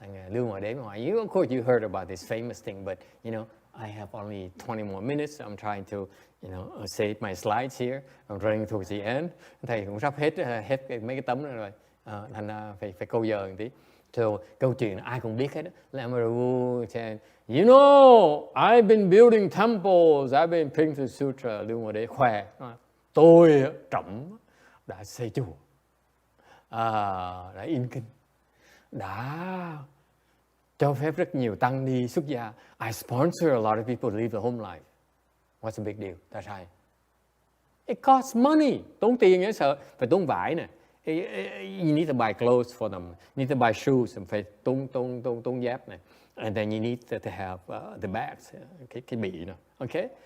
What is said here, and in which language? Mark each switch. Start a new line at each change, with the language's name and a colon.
Vietnamese: Lưu Hòa Đế hỏi,
English: of course you heard about this famous thing, but I have only 20 more minutes. I'm trying to save my slides here. I'm running towards the end.
Vietnamese: Thầy cũng sắp hết mấy cái tấm rồi. Thành ra phải câu giờ một tí.
English: So
Vietnamese: câu chuyện ai cũng biết hết đó.
English: Emperor Wu said, I've been building temples, I've been printing sutra.
Vietnamese: Lưu Hòa Đế khoe, tôi Trẫm đã xây chùa. đã in kinh, đã cho phép rất nhiều tăng ni xuất gia.
English: I sponsor a lot of people to live the home life. What's the big deal? That's right. It costs money.
Vietnamese: Tốn tiền nhớ sợ. Phải tốn vải nè.
English: You need to buy clothes for them. You need to buy shoes.
Vietnamese: Phải tốn dép nè.
English: And then you need to have the bags.
Vietnamese: Cái bị nè.
English: Okay?